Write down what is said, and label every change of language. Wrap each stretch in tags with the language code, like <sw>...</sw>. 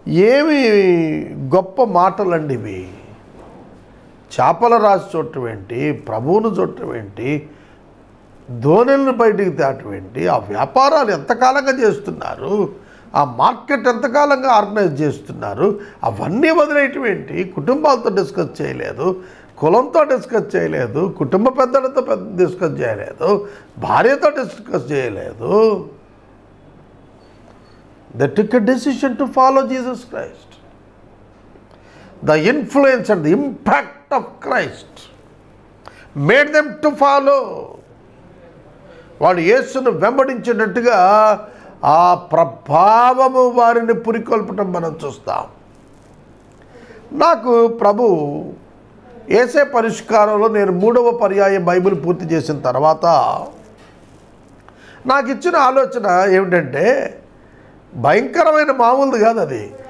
<te>ఏమి గొప్ప మాటలండి ఇవి! చేపల రాసి చూడటం ఏంటి, ప్రభువును చూడటం ఏంటి, దోణెలను బయటికి తేటం ఏంటి, ఆ వ్యాపారాలు ఎంతకాలంగా చేస్తున్నారు, ఆ మార్కెట్ ఎంతకాలంగా ఆర్గనైజ్ చేస్తున్నారు, అవన్నీ వదిలేయటం ఏంటి? కుటుంబాలతో డిస్కస్ చేయలేదు, కులంతో డిస్కస్ చేయలేదు, కుటుంబ పెద్దలతో డిస్కస్ చేయలేదు, భార్యతో డిస్కస్ చేయలేదు.</te> <en>They took a decision to follow Jesus Christ. The influence and the impact of Christ made them to follow.</en> <te>వాళ్ళు యేసును వెంబడించినట్టుగా ఆ ప్రభావము వారిని పురికొల్పటం మనం చూస్తాం. నాకు ప్రభు యేసే పరిష్కారంలో నేను 3వ పర్యాయం బైబిల్ పూర్తి చేసిన తర్వాత నాకు ఇచ్చిన ఆలోచన ఏమిటంటే, భయంకరమైన మామూలుది కాదు అది.</te>